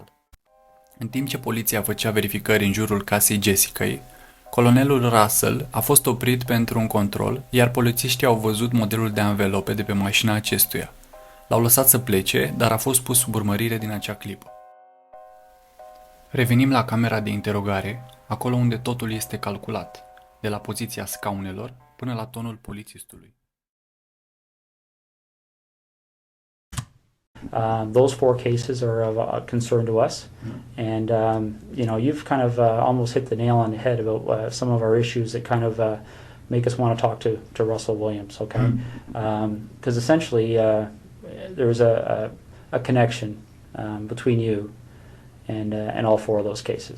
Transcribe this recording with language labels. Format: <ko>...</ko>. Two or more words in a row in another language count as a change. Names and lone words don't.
<ro>În timp ce poliția făcea verificări în jurul casei Jessicăi, colonelul Russell a fost oprit pentru un control, iar polițiștii au văzut modelul de anvelope de pe mașina acestuia. L-au lăsat să plece, dar a fost pus sub urmărire din acea clipă. Revenim la camera de interogare, acolo unde totul este calculat, de la poziția scaunelor până la tonul polițistului.</ro> <en>Those 4 cases are of concern to us, and you know, you've kind of almost hit the nail on the head about some of our issues that kind of make us want to talk to Russel Williams. Okay, because essentially there's a connection between you and all 4 of those cases.</en>